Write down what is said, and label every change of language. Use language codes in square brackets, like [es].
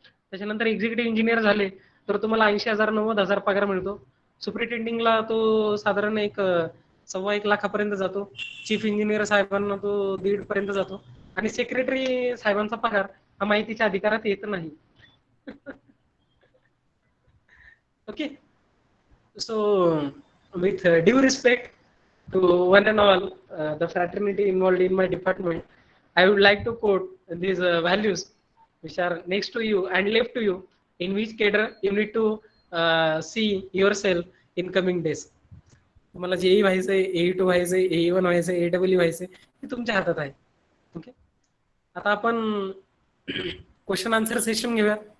[mr] त्याच्यानंतर executive engineer झाले तर तुम्हाला 80,000 90,000 पगार मिळतो. सुपरिटेंडिंगला तो साधारण एक 1.25 लाखापर्यंत जातो. चीफ इंजिनियर साहेबांना तो 1.5 पर्यंत जातो आणि सेक्रेटरी साहेबांचा पगार हा माहितीच्या अधिकारात येत नाही. [en] Okay, so with due respect to one and all the fraternity involved in my department, I would like to quote these values which are next to you and left to you, in which cadre you need to see yourself in coming days. [mr] तुम्हाला JEE व्हायचंय, AE2 व्हायचंय, AE1 व्हायचंय, AEE व्हायचंय, हे तुमच्या हातात आहे. Okay, आता आपण क्वेश्चन आन्सर सेशन घेऊया.